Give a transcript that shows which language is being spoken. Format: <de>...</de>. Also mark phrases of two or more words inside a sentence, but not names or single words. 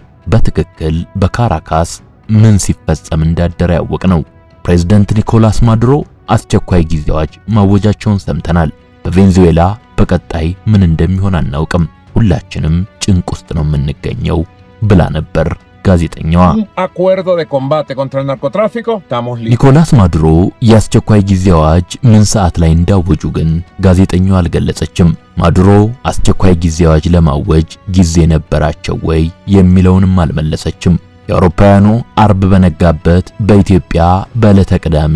<am>በትክክል በካራካስ ምን ሲፈጸም እንዳደረ ያወቅነው። ፕሬዝዳንት ኒኮላስ ማዱሮ አስቸኳይ ጊዜ አዋጅ ማወጃቸውን ሰምተናል። በቬንዙዌላ በቀጣይ ምን እንደሚሆን አናውቅም። ሁላችንም ጭንቅ ውስጥ ነው የምንገኘው ብላ ነበር ጋዜጠኛዋ።</am> <es>acuerdo de combate contra el narcotráfico. estamos listos.</es> <am>ኒኮላስ ማዱሮ የአስቸኳይ ጊዜ አዋጅ ምን ሰዓት ላይ እንዳወጁ ግን ጋዜጠኛዋ አልገለጸችም። ማዱሮ አስቸኳይ ጊዜ አዋጅ ለማወጅ ጊዜ ነበራቸው ወይ የሚለውንም አልመለሰችም። የአውሮፓውያኑ አርብ በነጋበት በኢትዮጵያ በዕለተ ቅዳሜ</am>